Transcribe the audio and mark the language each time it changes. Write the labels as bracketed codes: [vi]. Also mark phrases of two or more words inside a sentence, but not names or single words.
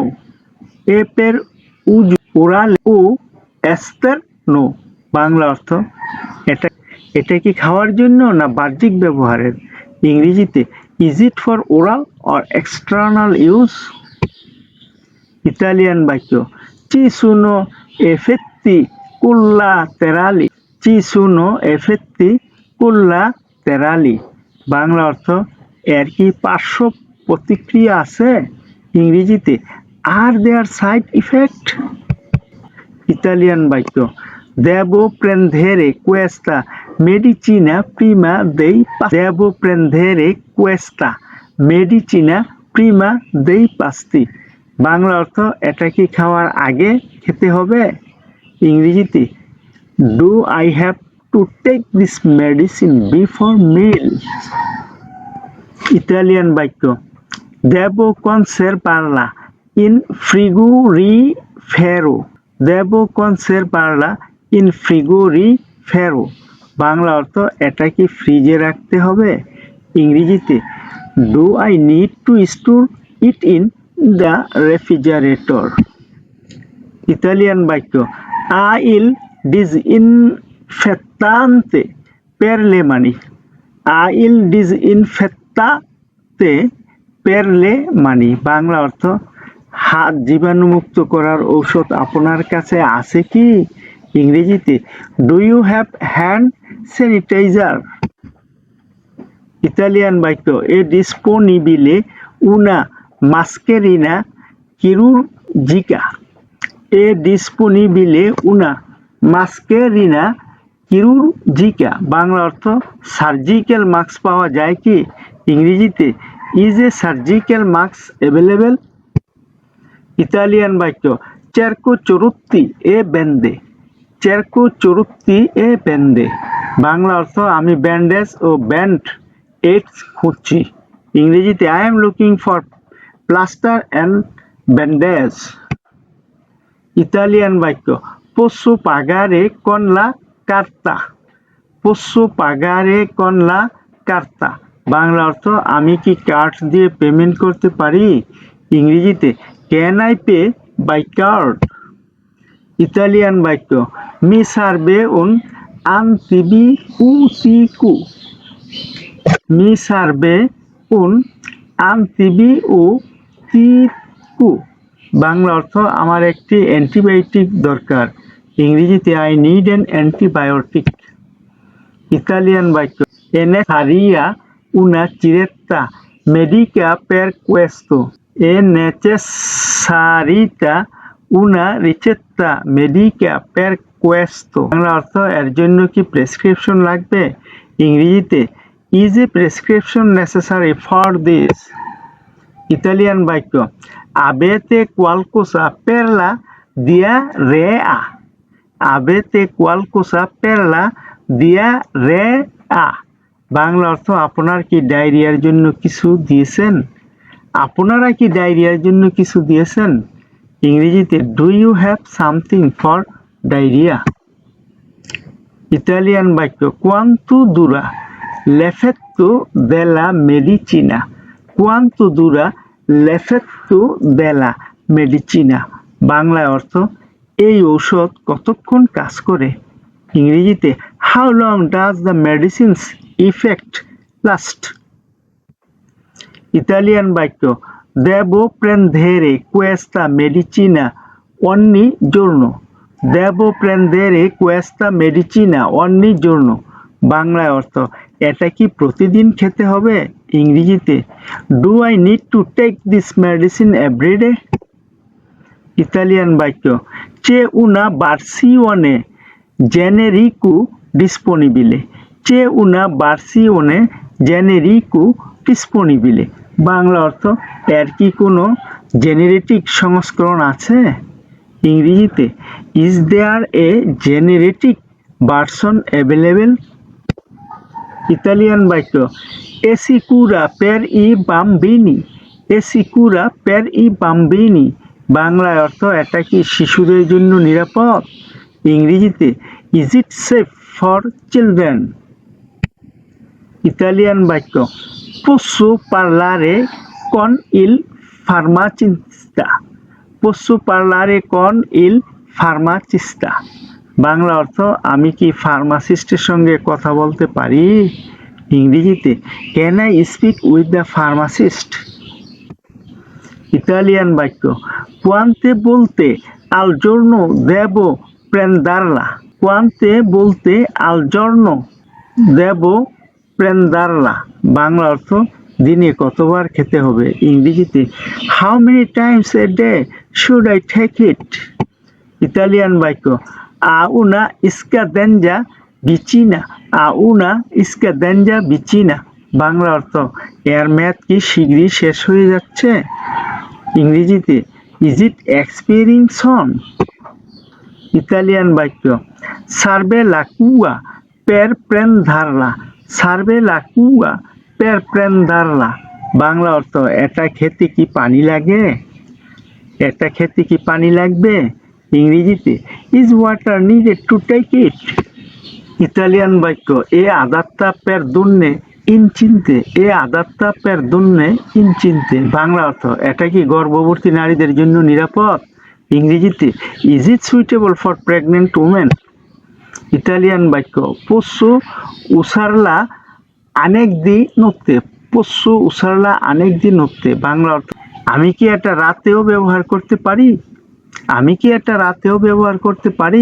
[it] è per uso orale o esterno. [bn] বাংলা অর্থ এটা কি খাওয়ার জন্য না বাহ্যিক ব্যবহারের? [en] ইংরেজিতে is it for oral or external use? [bn] ইতালিয়ান বাক্য [it] ci sono effetti collaterali. ci sono effetti collaterali. [bn] বাংলা অর্থ এর কি পার্শ্ব প্রতিক্রিয়া আছে? [en] ইংরেজিতে are there side effect? [bn] ইতালিয়ান বাক্য [it] devo prendere questa medicina prima dei pasti. devo prendere questa medicina prima dei pasti. [bn] বাংলা অর্থ এটা কি খাওয়ার আগে খেতে হবে? [en] ইংরেজিতে do I have to take this medicine before meal. [bn] ইতালিয়ান বাক্য [it] devo conservarla in frigorifero. devo conservarla in frigorifero. [bn] বাংলা অর্থ এটা কি ফ্রিজে রাখতে হবে? [en] ইংরেজিতে do I need to store it in the refrigerator. [bn] ইতালিয়ান বাক্য [it] il disinfettante per le mani. il disinfettante per le mani. [bn] বাংলা অর্থ হাত জীবাণুমুক্ত করার ঔষধ আপনার কাছে আছে কি? [en] ইংরেজিতে do you have hand sanitizer. [bn] ইতালিয়ান বাক্য [it] è disponibile una mascherina chirurgica. è disponibile una mascherina chirurgica. [bn] বাংলা অর্থ সার্জিক্যাল মাস্ক পাওয়া যায় কি? [en] ইংরেজিতে is a surgical mask available. [bn] ইতালিয়ান বাক্য [it] cerco chorutti e bende. cerco chorutti e bende. [bn] বাংলা অর্থ আমি ব্যান্ডেজ ও ব্যান্ড এইডস খুঁজছি। [en] ইংরেজিতে I am looking for plaster and bandage. [bn] ইতালিয়ান বাক্য [it] posso pagare con la carta. posso pagare con la carta. [bn] বাংলা অর্থ আমি কি কার্ড দিয়ে পেমেন্ট করতে পারি? [en] ইংরেজিতে can I pay by card. [bn] ইতালিয়ান বাক্য [it] mi serve un antibiotico. mi serve un antibiotico. [bn] বাংলা অর্থ আমার একটি অ্যান্টিবায়োটিক দরকার। [en] ইংরেজিতে I need an antibiotic. [bn] ইতালিয়ান বাক্য [it] è necessaria una ricetta medica per questo. è necessaria una ricetta medica per questo. [bn] বাংলা অর্থ এর জন্য কি প্রেসক্রিপশন লাগবে? ইংরেজিতে is a prescription necessary for this. ইতালিয়ান বাক্য avete qualcosa per la diarrea. avete qualcosa per la diarrea. বাংলা অর্থ আপনার কি ডায়রিয়ার জন্য কিছু দিয়েছেন? আপনারা কি ডায়রিয়ার জন্য কিছু দিয়েছেন? [en] ইংরেজিতে do you have something for diarrhea. [bn] ইতালিয়ান বাক্য [it] quanto dura l'effetto della medicina. quanto dura l'effetto della medicina. [bn] বাংলা অর্থ এই ঔষধ কতক্ষণ কাজ করে? [en] ইংরেজিতে how long does the medicine's effect last. [bn] ইতালিয়ান বাক্য [it] devo prendere questa medicina ogni giorno. devo prendere questa medicina ogni giorno. [bn] বাংলায় অর্থ এটা কি প্রতিদিন খেতে হবে? [en] ইংরেজিতে do I need to take this medicine every day. [bn] ইতালিয়ান বাক্য [it] c'è una versione generico disponibile. c'è una versione generico disponibile. [bn] বাংলা অর্থ এর কি কোনো জেনারেটিক সংস্করণ আছে? [en] ইংরেজিতে is there a generic version available. [bn] ইতালিয়ান বাক্য [it] è sicura per i bambini. è sicura per i bambini. [bn] বাংলায় অর্থ এটা কি শিশুদের জন্য নিরাপদ? [en] ইংরেজিতে is it safe for children. [bn] ইতালিয়ান বাক্য [it] posso parlare con il farmacista. posso parlare con il farmacista. [bn] বাংলা অর্থ আমি কি ফার্মাসিস্টের সঙ্গে কথা বলতে পারি? [en] ইংরেজিতে can I speak with the pharmacist. [bn] ইতালিয়ান বাক্য [it] quante volte al giorno devo prenderla. quante volte al giorno devo prenderla. [bn] বাংলা অর্থ দিনে কতবার খেতে হবে? ইংরেজিতে [en] how many times a day should I take it. [bn] ইতালিয়ান বাক্য [it] a una scadenza vicina. a una scadenza vicina. [bn] বাংলা অর্থ এর মেয়াদ কি শীঘ্রই শেষ হয়ে যাচ্ছে? [en] ইংরেজিতে is it expiring soon. [bn] ইতালিয়ান বাক্য [it] serve l'acqua per prenderla serve l'acqua per prenderla [bn] বাংলা অর্থ এটা খেতে কি পানি লাগে, এটা খেতে কি পানি লাগবে। [en] ইংরেজিতে is water needed to take it। [bn] ইতালিয়ান বাক্য [it] è adatta per donne incinte, è adatta per donne incinte [bn] বাংলা অর্থ এটা কি গর্ভবতী নারীদের জন্য নিরাপদ। [en] ইংরেজিতে is it suitable for pregnant women. [bn] ইতালিয়ান বাক্য [it] posso usarla anche di notte, posso usarla anche di notte [bn] বাংলা অর্থ আমি কি এটা রাতেও ব্যবহার করতে পারি, আমি কি এটা রাতেও ব্যবহার করতে পারি।